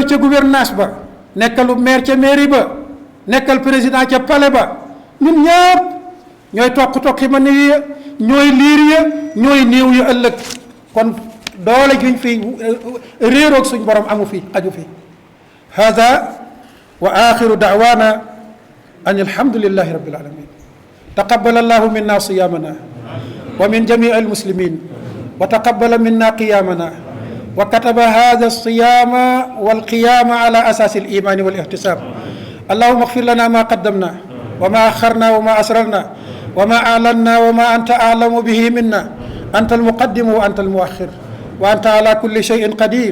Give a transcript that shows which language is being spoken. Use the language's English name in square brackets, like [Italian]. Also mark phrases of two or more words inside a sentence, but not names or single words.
[Wolof] ca gouvernance ba nekkalub maire ca mairie ba nekkal président ca palais ba ñun ñëpp ñooy toqi ma ni ya ñooy liir ya ñooy néew ya ëllëg kon doole juñ fi réeroog suñ borom amu fi aju fi [Arabic] هذا وآخر دعوانا أن الحمد لله رب العالمين تقبل الله منا صيامنا ومن جميع المسلمين وتقبل منا قيامنا وكتب هذا الصيام والقيام على أساس الإيمان والاحتساب. اللهم اغفر لنا ما قدمنا وما أخرنا وما أسررنا وما أعلنا وما أنت أعلم به منا، أنت المقدم وأنت المؤخر وأنت على كل شيء قدير.